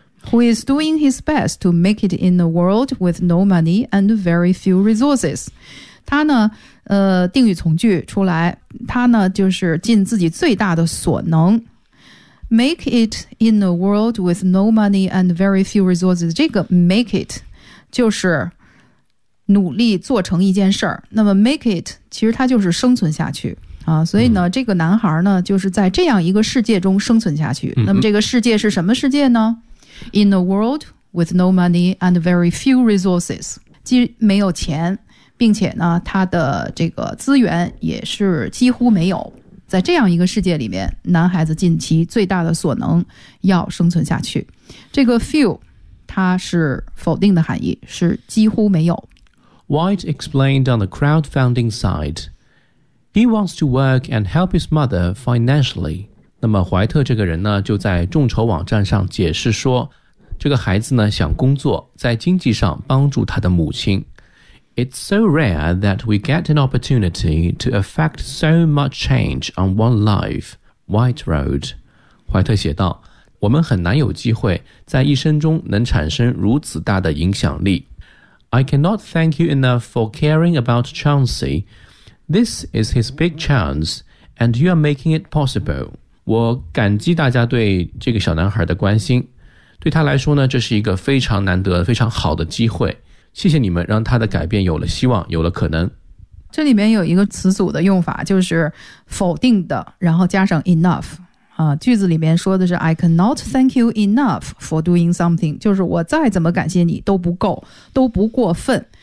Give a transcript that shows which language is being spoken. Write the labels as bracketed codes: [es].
[en] Who is doing his best to make it in a world with no money and very few resources. [zh] 他呢、定语从句出来，他呢就是尽自己最大的所能。 Make it in a world with no money and very few resources. 这个 make it 就是努力做成一件事儿。那么 make it 其实它就是生存下去。啊，所以呢、这个男孩呢就是在这样一个世界中生存下去。那么这个世界是什么世界呢？ [en] In a world with no money and very few resources， [zh] 既没有钱，并且呢，他的这个资源也是几乎没有。在这样一个世界里面，男孩子尽其最大的所能要生存下去。这个 few， 它是否定的含义，是几乎没有。 [en] White explained on the crowdfunding side, he wants to work and help his mother financially. [zh] 那么怀特这个人呢，就在众筹网站上解释说，这个孩子呢想工作，在经济上帮助他的母亲。 [en] It's so rare that we get an opportunity to affect so much change on one life, White wrote. [zh] 怀特写道，我们很难有机会在一生中能产生如此大的影响力。 [en] I cannot thank you enough for caring about Chauncey. This is his big chance, and you are making it possible. [zh] 我感激大家对这个小男孩的关心，对他来说呢，这是一个非常难得非常好的机会，谢谢你们让他的改变有了希望，有了可能。这里面有一个词组的用法，就是否定的然后加上 enough、句子里面说的是 [en] I cannot thank you enough for doing something， [zh] 就是我再怎么感谢你都不够，都不过分。